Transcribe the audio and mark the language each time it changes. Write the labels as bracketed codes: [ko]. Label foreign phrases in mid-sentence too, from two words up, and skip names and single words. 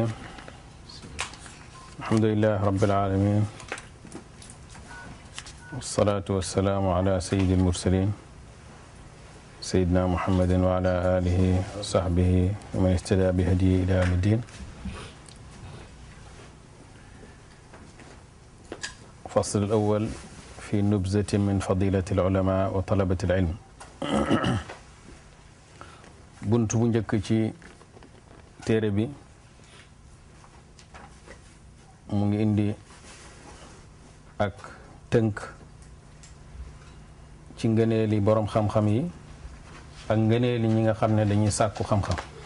[ar] الحمد لله رب العالمين، والصلاة والسلام على سيد المرسلين سيدنا محمد وعلى آله وصحبه ومن اهتدى بهديه إلى يوم الدين. الفصل الأول في نبذة من فضيلة العلماء وطلبة العلم. [wo] buntu bu njëkk ci téere bi mu ngi indi ak tënk ci ngëneeli boroom xam-xam yi ak ngëneeli ñi nga xam ne dañuy sàkku xam-xam.